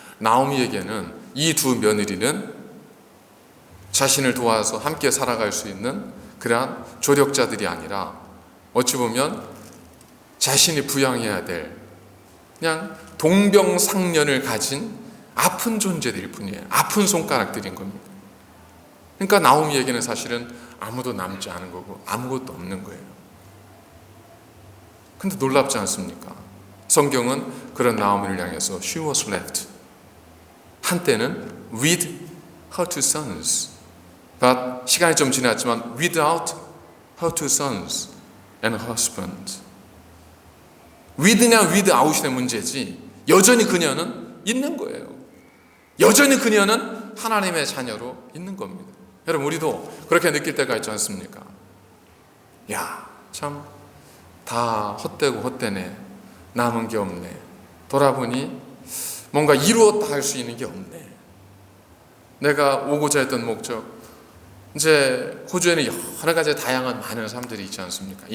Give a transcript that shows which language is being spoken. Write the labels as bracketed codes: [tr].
[ko] 나오미에게는 이 두 며느리는 자신을 도와서 함께 살아갈 수 있는 그러한 조력자들이 아니라 어찌 보면 자신이 부양해야 될 그냥 동병상련을 가진 아픈 존재들일 뿐이에요. 아픈 손가락들인 겁니다. 그러니까 나오미에게는 사실은 아무도 남지 않은 거고 아무것도 없는 거예요. 근데 놀랍지 않습니까? 성경은 그런 나오미를 향해서 [en] she was left, [ko] 한때는 [en] with her two sons, but [ko] 시간이 좀 지났지만 [en] without her two sons and her husband. [ko] with냐 without의 문제지 여전히 그녀는 있는 거예요. 여전히 그녀는 하나님의 자녀로 있는 겁니다. 여러분, 우리도 그렇게 느낄 때가 있지 않습니까? 야, 참 다 헛되고 헛되네, 남은 게 없네, 돌아보니 뭔가 이루었다 할 수 있는 게 없네, 내가 오고자 했던 목적, 이제 호주에는 여러 가지 다양한 많은 삶들이 있지 않습니까?